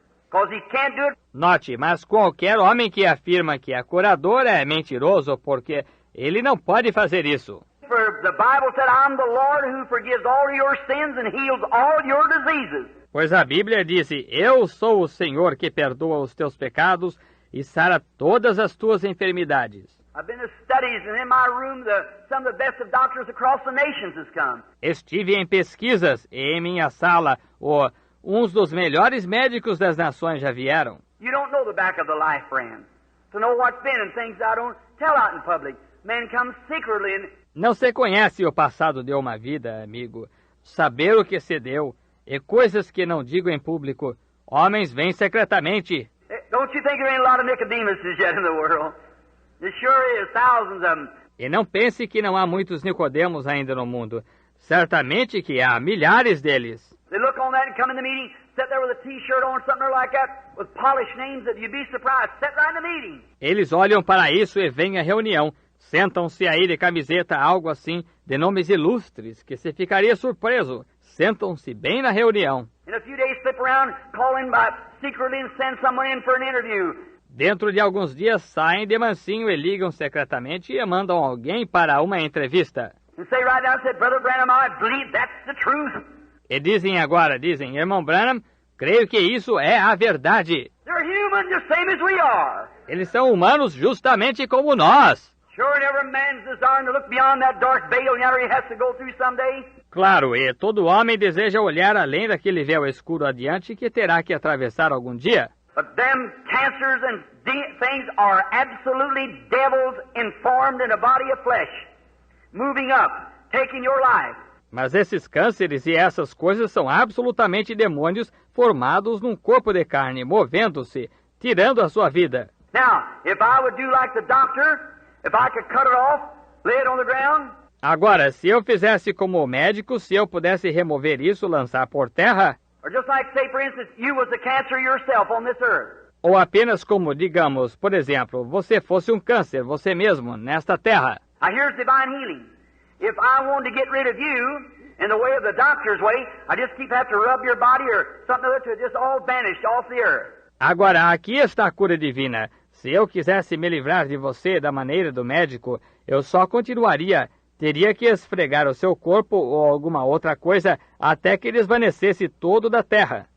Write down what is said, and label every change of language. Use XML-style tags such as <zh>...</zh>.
<en>Because he can't do it.</en> <pt>Note, mas qualquer homem que afirma que é curador é mentiroso, porque ele não pode fazer isso.</pt> <en>For the Bible said, I'm the Lord who forgives all your sins and heals all your diseases.</en> <pt>Pois a Bíblia disse, eu sou o Senhor que perdoa os teus pecados e sara todas as tuas enfermidades.</pt> <en>I've been to studies, and in my room, some of the best of doctors across the nations has come.</en> <pt>Estive em pesquisas e em minha sala, uns dos melhores médicos das nações já vieram.</pt> <en>You don't know the back of the life, friend. To know what's been and things I don't tell out in public. Men come secretly and...</en> <pt>Não se conhece o passado de uma vida, amigo. Saber o que se deu e coisas que não digo em público. Homens vêm secretamente.</pt> <en>Don't you think there ain't a lot of Nicodemuses yet in the world? There sure is, thousands of them.</en> <pt>E não pense que não há muitos Nicodemos ainda no mundo. Certamente que há milhares deles.</pt> <en>They look on that and come in the meeting, sit there with a T-shirt on, something like that, with polished names that you'd be surprised. Sit right in the meeting.</en> <pt>Eles olham para isso e vêm à reunião. Sentam-se aí de camiseta, algo assim, de nomes ilustres, que se ficaria surpreso. Sentam-se bem na reunião.</pt> <en>In a few days, slip around, call in by secretly and send someone in for an interview.</en> <pt>Dentro de alguns dias saem de mansinho e ligam secretamente e mandam alguém para uma entrevista.</pt> <en>And say right now, said, Brother Branham, I believe that's the truth.</en> <pt>E dizem, irmão Branham, creio que isso é a verdade.</pt> <en>They're human, just same as we are.</en> <pt>Eles são humanos justamente como nós.</pt> <en>Sure, and every man's desiring to look beyond that dark veil he has to go through someday.</en> <pt>Claro, e todo homem deseja olhar além daquele véu escuro adiante que terá que atravessar algum dia.</pt> <en>But them cancers and things are absolutely devils informed in a body of flesh, moving up, taking your life.</en> <pt>Mas esses cânceres e essas coisas são absolutamente demônios formados num corpo de carne, movendo-se, tirando a sua vida.</pt> <en>Now, if I would do like the doctor, if I could cut it off, lay it on the ground.</en> <pt>Agora, se eu fizesse como o médico, se eu pudesse remover isso, lançar por terra,</pt> <en>Or just like, say, for instance, you was the cancer yourself on this earth.</en> <pt>ou apenas como, digamos, por exemplo, você fosse um câncer, você mesmo, nesta terra.</pt> <en>Now, here's divine healing. If I wanted to get rid of you in the way of the doctor's way, I just have to rub your body or something other to just all vanish off the earth.</en> <pt>Agora, aqui está a cura divina. Se eu quisesse me livrar de você da maneira do médico, eu só continuaria. Teria que esfregar o seu corpo ou alguma outra coisa até que desvanecesse todo da terra.</pt>